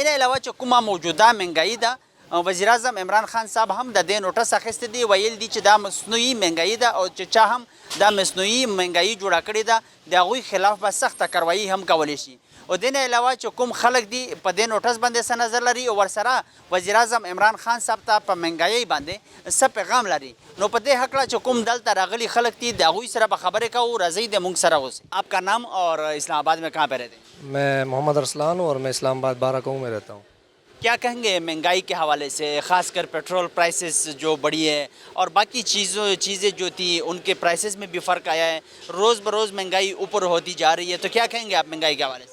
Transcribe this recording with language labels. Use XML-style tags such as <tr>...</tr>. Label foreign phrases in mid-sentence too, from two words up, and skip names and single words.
<ps>نه علاوه چې کومه موجوده مهنګایي ده وزیر اعظم عمران خان صاحب هم د دې نوټس اخیستی دی ویل دي چې دا مصنوعي مهنګایي ده او چې چا هم دا مصنوعي مهنګایي جوړه کړې ده د هغوی خلاف به سخته کاروایي هم کولی شي او دې نه علاوه چې کوم خلک دي په دې نوټس باندې څه نظر لري او ورسره وزیر اعظم عمران خان صاحب ته په مهنګایۍ باندې څه پیغام لري نو په دې هکله چې کوم دلته راغلي خلک دي د هغوی سره به خبرې کوو راځئ د موږ سره اوسئ</ps> <ur>آپ کا نام اور اسلام آباد میں کہاں پہ رہتے ہیں؟ میں محمد ارسلان اور میں اسلام آباد بارہ گاؤں میں رہتا ہوں. کیا کہیں گے مہنگائی کے حوالے سے خاص کر پیٹرول پرائسز جو بڑھی ہے اور باقی چیزیں جو تھی ان کے پرائسز میں بھی فرق آیا ہے روز بروز مہنگائی اوپر ہوتی جا رہی ہے تو کیا کہیں گے آپ مہنگائی کے حوالے سے؟</ur>